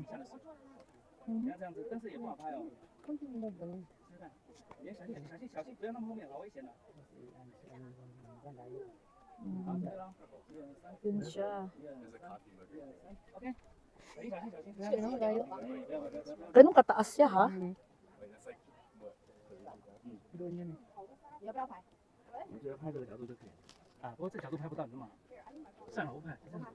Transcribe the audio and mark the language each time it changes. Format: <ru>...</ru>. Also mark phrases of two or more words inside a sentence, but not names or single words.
<tl>Yun siya. Ganun kataas siya, ha? Doon yun eh.</tl> <zh>我觉得拍这个角度就可以了。啊，不过这角度拍不到，你知道吗？算了，我不拍。</zh>